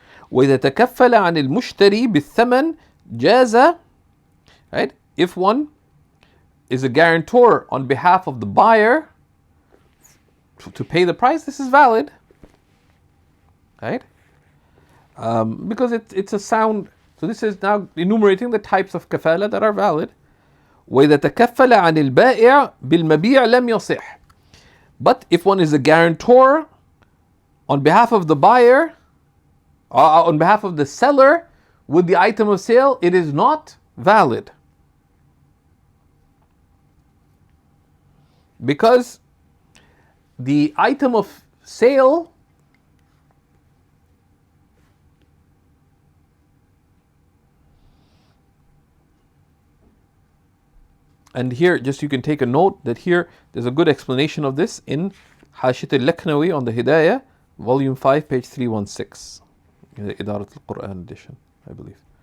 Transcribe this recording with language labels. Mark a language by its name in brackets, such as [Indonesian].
[Arabic] وإذا تكفل عن المشتري بالثمن جاز. [English] Right? If one is a guarantor on behalf of the buyer to pay the price, this is valid. Right? Because it's a sound. So this is now enumerating the types of kafala that are valid. [Arabic] وإذا تكفل عن البائع بالمبيع لم يصح. [English] But if one is a guarantor on behalf of the buyer, on behalf of the seller with the item of sale, it is not valid. Because the item of sale and here, just you can take a note that here there's a good explanation of this in Hashit al-Laknawi on the Hidayah, volume 5, page 316, in the Idarat al-Quran edition, I believe.